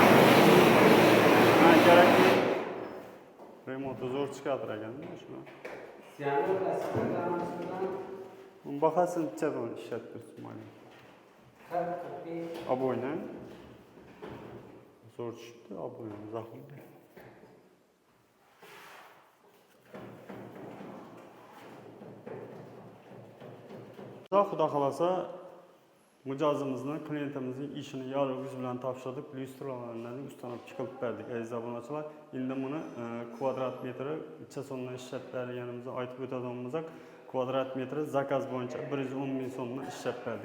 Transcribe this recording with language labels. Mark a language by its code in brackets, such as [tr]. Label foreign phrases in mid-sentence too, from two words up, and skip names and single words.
[tr] Gerek değil. Remotu zor çıkartır değil mi şuna? Bakasın çabuk işlettirsin bana. Abone. Zor çıktı, abone. Zahmet değil. [uz] Xudo xolasa mijozimizni, klientimizning ishini yorug' yuz bilan topshirdik, lyustralarni ustanib chiqib berdik. Aziz obunachilar, endi buni kvadrat metri necha so'mdan ishlab berganimizni aytib o'tadigan bo'lsak, kvadrat metri zakaz bo'yicha 110 ming so'mdan ishlab berdik.